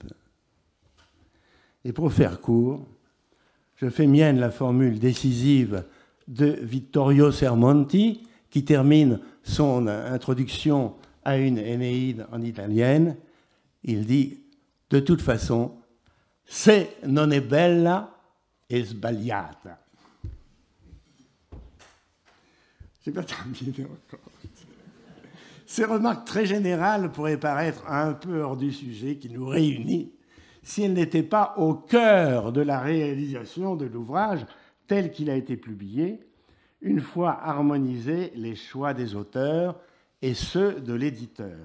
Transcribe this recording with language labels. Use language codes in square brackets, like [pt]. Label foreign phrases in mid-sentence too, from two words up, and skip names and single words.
[fr] Et pour faire court, je fais mienne la formule décisive de Vittorio Sermonti, qui termine son introduction à une Énéide en italienne. Il dit, de toute façon, [it] se non è bella, è sbagliata. [fr] Je n'ai pas terminé encore. Ces remarques très générales pourraient paraître un peu hors du sujet qui nous réunit si elles n'étaient pas au cœur de la réalisation de l'ouvrage tel qu'il a été publié, une fois harmonisés les choix des auteurs et ceux de l'éditeur.